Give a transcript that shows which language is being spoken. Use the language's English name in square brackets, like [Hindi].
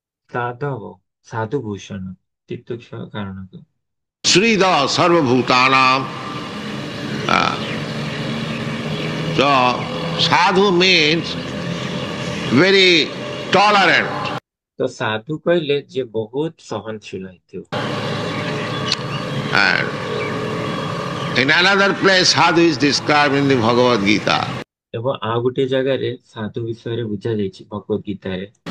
[Sanskrit] ସାଧବ, ସାଧୁ Bhushan, ତିତିକ୍ଷ କାରଣକ। Srida sarva bhutanam. [English] So sadhu means very tolerant. [Odia] ତ ସାଧୁ କହିଲେ ଯିଏ ବହୁତ ସହନଶୀଳ ହେଇଥିବ। [English] And in another place sadhu is described in the Bhagavad Gita. [Odia] ଏବଂ ଆଉ ଗୋଟେ ଜାଗାରେ ସାଧୁ ବିଷୟରେ ବୁଝାଯାଇଛି ଭଗବତ ଗୀତାରେ।